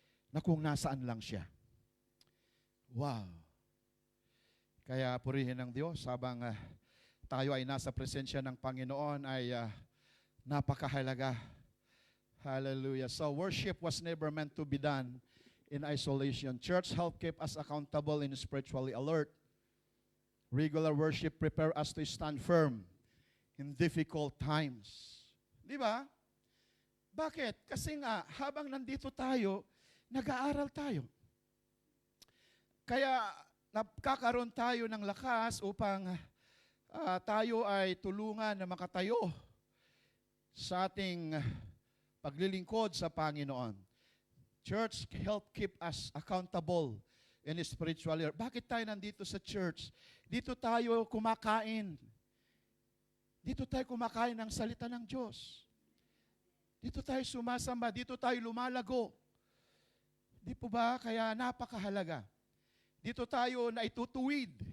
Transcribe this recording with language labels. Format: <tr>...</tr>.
<tl>Na kung nasaan lang siya. Wow. Kaya purihin ng Diyos habang tayo ay nasa presensya ng Panginoon ay napakahalaga. Hallelujah.</tl> <en>So worship was never meant to be done in isolation. Church help keep us accountable and spiritually alert. Regular worship prepare us to stand firm in difficult times.</en> <tl>Di ba? Bakit? Kasi nga, habang nandito tayo, nag-aaral tayo. Kaya, nakakaroon tayo ng lakas upang tayo ay tulungan na makatayo sa ating paglilingkod sa Panginoon.</tl> <en>Church, help keep us accountable in spiritual year.</en> <tl>Bakit tayo nandito sa church? Dito tayo kumakain. Dito tayo kumakain ng salita ng Diyos. Dito tayo sumasamba. Dito tayo lumalago. Di po ba? Kaya napakahalaga. Dito tayo na itutuwid.</tl>